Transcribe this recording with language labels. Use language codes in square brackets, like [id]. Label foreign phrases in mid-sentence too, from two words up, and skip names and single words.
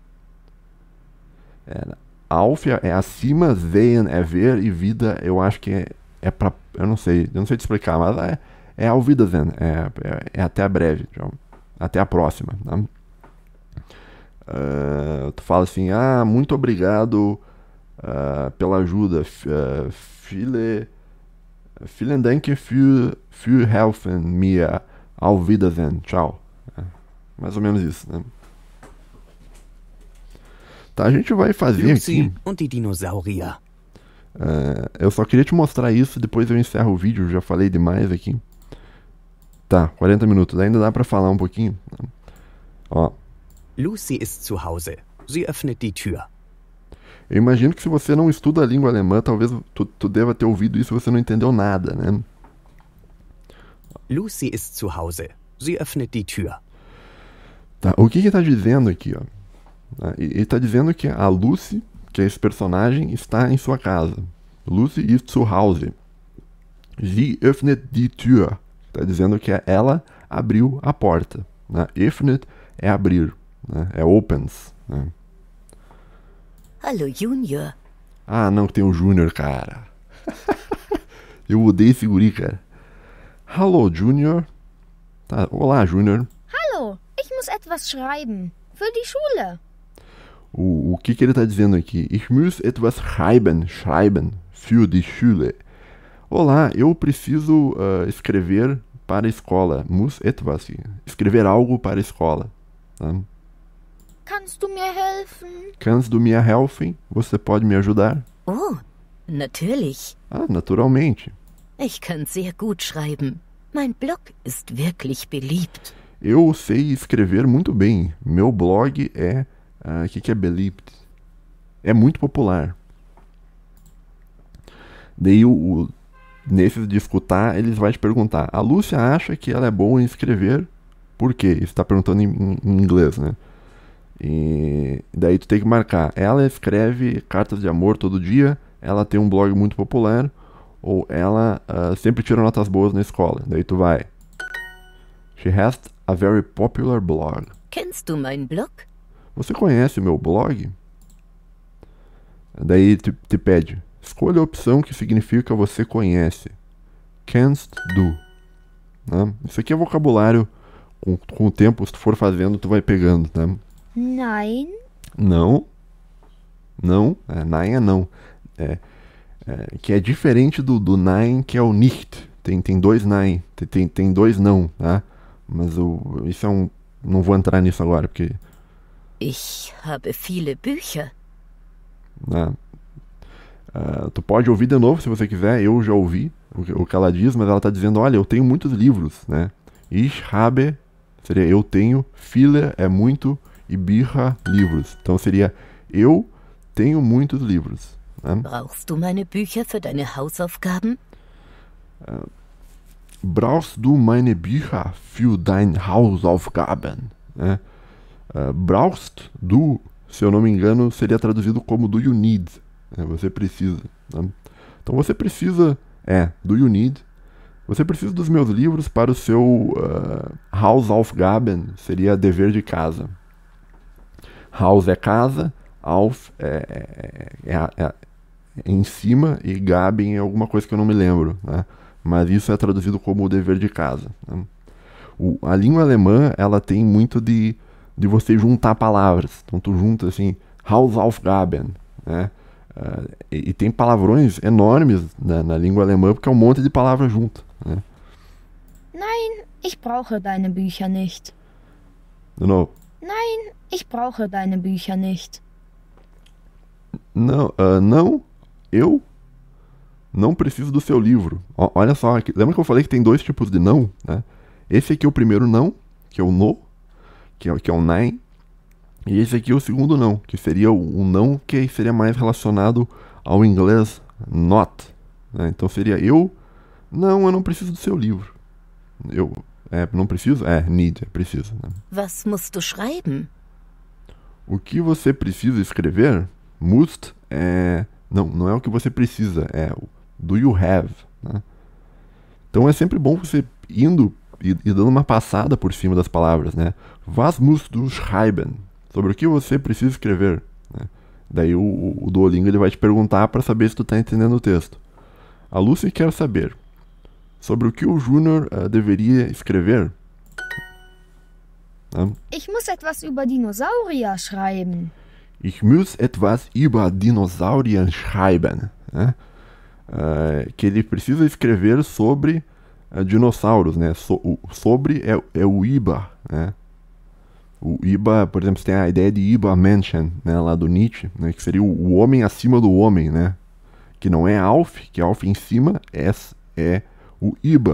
[pt] Auf é acima, sehen é ver, e vida eu acho que é pra, eu não sei te explicar, mas é [de] Auf Wiedersehen, [pt] é até breve, até a próxima, né? Tu fala assim, muito obrigado pela ajuda, [de] vielen Dank für helfen mir, Auf Wiedersehen, [pt] tchau. Mais ou menos isso, né? Tá, a gente vai fazer Lucy aqui. [de] und die Dinosaurier. [pt] Eu só queria te mostrar isso, depois eu encerro o vídeo, já falei demais aqui. Tá, 40 minutos, ainda dá pra falar um pouquinho. Ó, [de] Lucy ist zu Hause. Sie öffnet die Tür. [pt] eu imagino que se você não estuda a língua alemã, talvez tu deva ter ouvido isso e você não entendeu nada, né? [de] Lucy ist zu Hause. Sie öffnet die Tür. [pt] Tá, o que ele tá dizendo aqui, ó? Ele tá dizendo que a Lucy, que é esse personagem, está em sua casa. [de] Lucy ist zu Hause. Sie öffnet die Tür. [pt] Tá dizendo que ela abriu a porta, né? Öffnet é abrir, né? É opens, né? Hallo Junior. Não, tem o Junior, cara. Eu odeio esse guri, cara. Hello, Junior. Tá, olá, Junior. [de] Hallo, ich muss etwas schreiben. Für die Schule. [pt] O que ele tá dizendo aqui? [de] Ich muss etwas schreiben. Schreiben. Für die Schule. [pt] Olá, eu preciso escrever para a escola. [de] Muss etwas. [pt] Escrever algo para a escola. Tá? [de] Kannst du mir helfen? Kannst du mir helfen? [pt] Você pode me ajudar? [de] Oh, natürlich. [pt] Naturalmente. [de] Ich kann sehr gut schreiben. Mein Blog ist wirklich beliebt. [pt] Eu sei escrever muito bem. Meu blog é... O que é beliebt? É muito popular. Daí, nesses de escutar, eles vão te perguntar. A Lúcia acha que ela é boa em escrever. Por quê? Você está perguntando em inglês, né? E daí tu tem que marcar. Ela escreve cartas de amor todo dia. Ela tem um blog muito popular. Ou ela sempre tira notas boas na escola. Daí tu vai. [en] She has a very popular blog. [de] Kennst du meinen Blog? [pt] Você conhece o meu blog? Daí te pede. Escolha a opção que significa você conhece. [de] Kennst du. [pt] Né? Isso aqui é vocabulário. Com o tempo, se tu for fazendo, tu vai pegando, né? Nein. Não. Não. Nein é não. Que é diferente do nein, que é o nicht. Tem dois nein. Tem dois não, tá? Mas isso é um... Não vou entrar nisso agora, porque... [de] Ich habe viele Bücher. [pt] Tu pode ouvir de novo se você quiser. Eu já ouvi o que ela diz, mas ela está dizendo, olha, eu tenho muitos livros, né? [de] Ich habe [pt] seria eu tenho, viele é muito e Bücher, livros. Então seria eu tenho muitos livros, né? [de] Brauchst du meine Bücher für deine Hausaufgaben? Brauchst du meine Bücher für deine Hausaufgaben? Né? Brauchst du, [pt] se eu não me engano, seria traduzido como [en] do you need. [pt] Você precisa. Né? Então você precisa, [en] do you need. [pt] Você precisa dos meus livros para o seu Hausaufgaben, seria dever de casa. Haus é casa, auf é em cima e Gaben é alguma coisa que eu não me lembro, né? Mas isso é traduzido como o dever de casa, né? A língua alemã, ela tem muito de você juntar palavras. Então tu junta assim, Hausaufgaben, né? E tem palavrões enormes na língua alemã, porque é um monte de palavras junto, né? [de] Nein, ich brauche deine Bücher nicht. [pt] De novo. [de] Nein, ich brauche deine Bücher nicht. [pt] Não, não, eu não preciso do seu livro. Olha só, lembra que eu falei que tem 2 tipos de não, né? Esse aqui é o primeiro não, que é o no, que é o nein. E esse aqui é o segundo não, que seria o não que seria mais relacionado ao inglês not, né? Então seria eu não preciso do seu livro. Não preciso? Need, é preciso, né? [de] Was musst du schreiben? [pt] O que você precisa escrever, must, não é o que você precisa, é o [en] do you have, [pt] né? Então é sempre bom você indo e dando uma passada por cima das palavras, né? [de] Was musst du schreiben? [pt] Sobre o que você precisa escrever, né? Daí o Duolingo ele vai te perguntar para saber se tu tá entendendo o texto. A Lucy quer saber sobre o que o Júnior deveria escrever. [de] Ich muss etwas über Dinosaurier schreiben. Ich muss etwas über Dinosaurier schreiben, [pt] né? Que ele precisa escrever sobre dinossauros, né? Sobre é o Iba, né? O Iba, por exemplo, você tem a ideia de Iba-Menschen, né, lá do Nietzsche, né, que seria o homem acima do homem, né? Que não é Alf, que é Alf em cima, é o Iba.